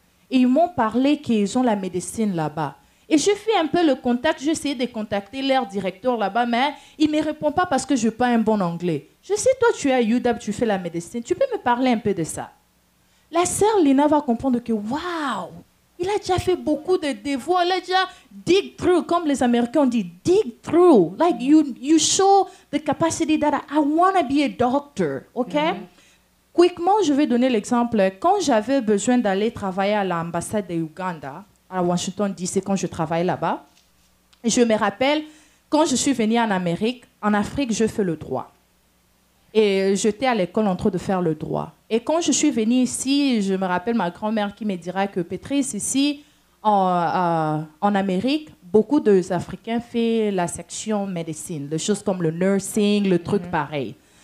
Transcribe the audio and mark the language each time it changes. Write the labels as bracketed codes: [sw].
[fr] Et ils m'ont parlé qu'ils ont la médecine là-bas. Et je fais un peu le contact, j'ai essayé de contacter leur directeur là-bas, mais il ne me répond pas parce que je n'ai pas un bon anglais. Je sais, toi, tu es à UW, tu fais la médecine, tu peux me parler un peu de ça. La sœur Lina va comprendre que, waouh, il a déjà fait beaucoup de devoirs, il a déjà [en] dig through, [fr] comme les Américains dit, dig through. [en] Like, you show the capacity that I want to be a doctor, OK? [fr] Quickement, je vais donner l'exemple. Quand j'avais besoin d'aller travailler à l'ambassade de Uganda, à Washington DC, quand je travaillais là-bas, je me rappelle, quand je suis venue en Afrique, je fais le droit. Et j'étais à l'école en train de faire le droit. Et quand je suis venue ici, je me rappelle ma grand-mère qui me dira que Pétrice, ici, en Amérique, beaucoup d'Africains font la section médecine, des choses comme le nursing, le truc pareil.